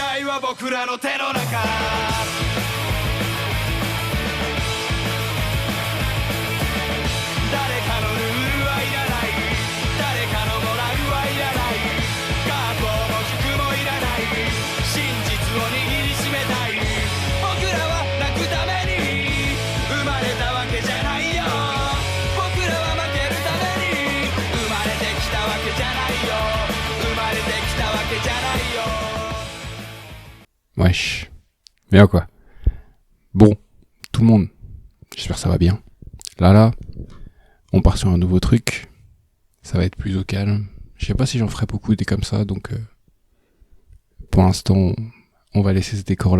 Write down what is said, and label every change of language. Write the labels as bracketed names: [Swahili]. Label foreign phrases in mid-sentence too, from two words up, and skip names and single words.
[Japanese] は僕らの手の中誰かのルールはいらない誰かのモラルはいらない学校も塾もいらない真実を握りしめたい僕らは泣くために生まれたわけじゃないよ僕らは負けるために生まれてきたわけじゃないよ生まれてきたわけじゃないよ。 [French] Wesh. Bien quoi. Bon, tout le monde. J'espère que ça va bien. Là, on part sur un nouveau truc. Ça va être plus au calme. Je sais pas si j'en ferai beaucoup des comme ça, donc pour l'instant, on va laisser ce décor-là.